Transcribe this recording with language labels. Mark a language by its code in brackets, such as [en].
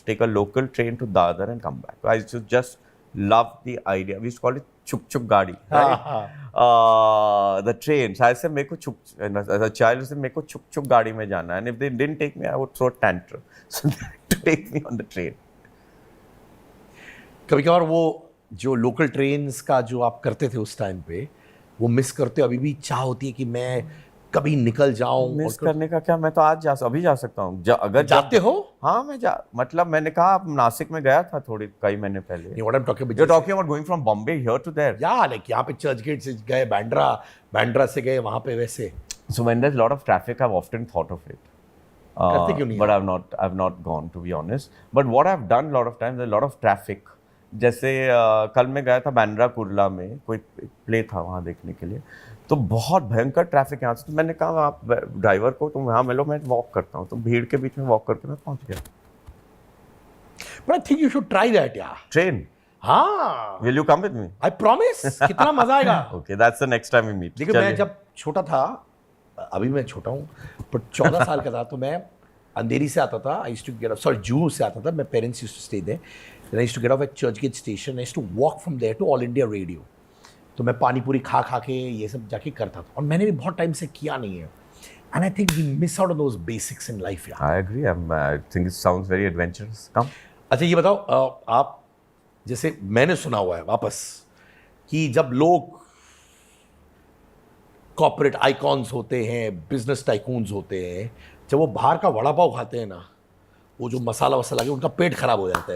[en] Take a local train to Dadar and come back. I used to just love the idea. We used to call it chuk chuk gadi, right? The train. So I said, [hi] "Meko chuk." [en] As a child, I said, [hi] "Meko chuk chuk gadi mein jana." [en] And if they didn't take me, I would throw a tantrum. So they had to take me on the train. [hi] कभी कभार वो जो local trains का जो आप करते थे उस टाइम पे, वो मिस करते हो? अभी भी चाह होती है कि मैं कभी निकल जाऊं? मिस करने का क्या, मैं तो अभी जा सकता हूँ। अगर जाते हो? हाँ, मतलब मैंने कहा, नासिक में गया था कई महीने पहले। [en] What I'm talking about, you're talking about going from Bombay here to there? Yeah, like [hi] यहाँ पे चर्चगेट से गए बांद्रा से गए वहाँ पे वैसे। [en] So when there's a lot of traffic, I've often thought of it. [hi] करते क्यों नहीं? [en] But I've not gone, to be honest. But what I've done a lot of times, there's a lot of traffic. [hi] जैसे कल मैं गया था बांद्रा कुर्ला में, कोई प्ले था वहाँ देखने के लिए, तो बहुत भयंकर ट्रैफिक यहाँ से। तो मैंने कहा आप ड्राइवर को, तुम यहाँ मिलो, मैं वॉक करता हूँ। तो भीड़ के बीच में वॉक करके मैं पहुँच गया। [en] But I think you should try that, यार। [hi] ट्रेन? हाँ। [en] Will you come with me? I promise। [hi] कितना मजा आएगा। [en] Okay, that's the next time we meet. [hi] देखिए, मैं जब छोटा था, अभी मैं छोटा हूँ, पर 14 साल का था, तो मैं अंधेरी से आता था। [en] I used to get up, sorry, [hi] Juhu से आता था। [en] My parents used to stay there. Then I used to get off at Churchgate station. I used to walk from there to All India Radio. [hi] तो मैं पानी पूरी खा के ये सब जाके करता था, और मैंने भी बहुत टाइम से किया नहीं है। [en] And I think we miss out on those basics in life, यार। I agree. I think it sounds very adventurous. Come. [hi] अच्छा, ये बताओ, आप जैसे मैंने सुना हुआ है वापस कि जब लोग कॉर्पोरेट आइकॉन्स होते हैं, बिजनेस टाइकून्स होते हैं, जब वो बाहर का वड़ा पाव खाते हैं ना, वो जो मसाला वसाला के, उनका पेट खराब हो जाता है।